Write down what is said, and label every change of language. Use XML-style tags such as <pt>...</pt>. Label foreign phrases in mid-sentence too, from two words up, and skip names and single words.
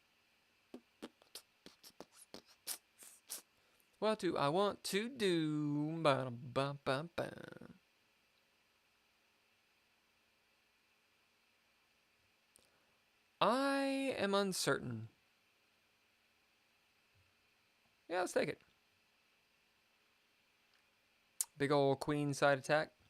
<en>What do I want to do? Ba-da-ba-ba-ba. I am uncertain. Yeah, let's take it. Big old queen side attack.</en>